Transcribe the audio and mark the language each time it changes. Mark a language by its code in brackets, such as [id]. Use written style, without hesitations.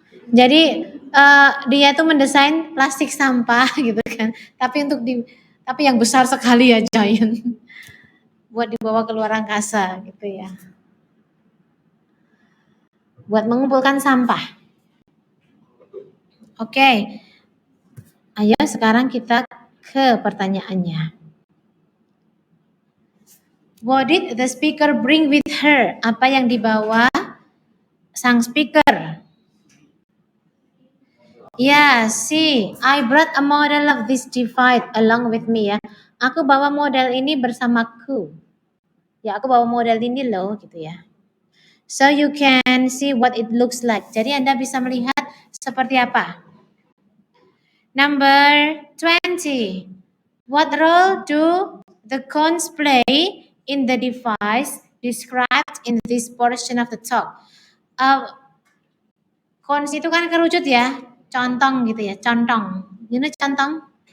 [id] Jadi dia tuh mendesain plastik sampah gitu kan, tapi yang besar sekali ya, giant, buat dibawa keluar angkasa gitu ya, buat mengumpulkan sampah. Oke. Ayo sekarang kita ke pertanyaannya. [en] What did the speaker bring with her? [id] Apa yang dibawa sang speaker? [en] Ya, see, I brought a model of this device along with me ya. [id] Aku bawa model ini bersamaku. Ya, aku bawa model ini loh gitu ya. [en] So you can see what it looks like. [id] Jadi Anda bisa melihat seperti apa. [en] Number 20. What role do the cones play in the device described in this portion of the talk? [id] Cones itu kan kerucut ya, contong gitu ya, contong. [en] You know [id] contong?